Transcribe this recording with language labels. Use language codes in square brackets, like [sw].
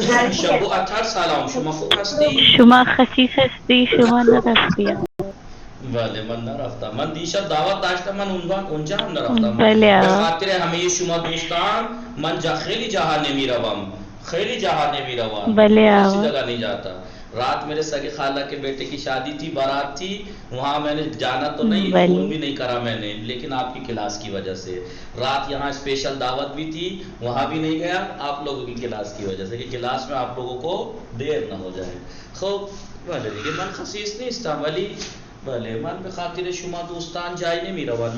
[fa] شب و اطهر سلام، شما خوب هستی؟ شما خسیس هستی، شما نرفتی. بله من نرفتم. من دیشب دعوت داشتم، من اونجا هم نرفتم. بله به خاطر همه شما دوستان من خیلی جاها نمیروم. بله [ur] کسی جگہ نہیں جاتا. رات میرے سگے خالہ کے بیٹے کی شادی تھی، بارات تھی، وہاں میں نے جانا تو نہیں، فون بھی نہیں کرا میں نے، لیکن آپ کی کلاس کی وجہ سے. رات یہاں اسپیشل دعوت بھی تھی، وہاں بھی نہیں گیا آپ لوگوں کی کلاس کی وجہ سے، کہ کلاس میں آپ لوگوں کو دیر نہ ہو جائے. [fa] خوب بله دیگه من خصیص نیستم، ولی بله من به خاطر شما دوستان جایی نمیروم.